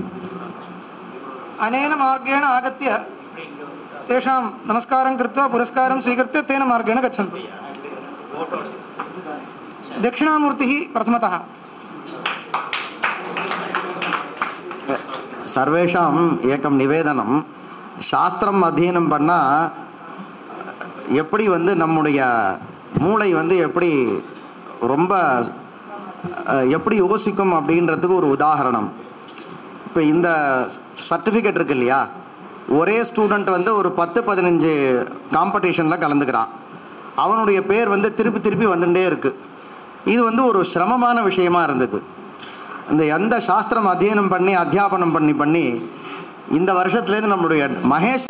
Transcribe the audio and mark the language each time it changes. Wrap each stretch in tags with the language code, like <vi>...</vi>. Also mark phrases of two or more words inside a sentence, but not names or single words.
<sa>अनेन मार्गेण आगत्य तेषां नमस्कारं कृत्वा पुरस्कारं स्वीकृत्य तेन मार्गेण गच्छन्तु। दक्षिणामूर्तिः प्रथमतः। सर्वेषाम् एकं निवेदनं,</sa> <ta>சாஸ்திரம் அத்தியனம் பண்ணால் எப்படி வந்து நம்முடைய மூளை வந்து ரொம்ப எப்படி யோசிக்கும் அப்படின்றதுக்கு ஒரு உதாரணம். இப்போ இந்த சர்டிஃபிகேட் இருக்கு இல்லையா, ஒரே ஸ்டூடெண்ட் வந்து ஒரு 10-15 காம்படிஷனில் கலந்துக்கிறான், அவனுடைய பேர் வந்து திருப்பி திருப்பி வந்துட்டே இருக்குது. இது வந்து ஒரு சிரமமான விஷயமா இருந்தது. இந்த எந்த சாஸ்திரம் அத்தியனம் பண்ணி அத்தியாபனம் பண்ணி இந்த வருஷத்துலேருந்து நம்முடைய மகேஷ்</ta>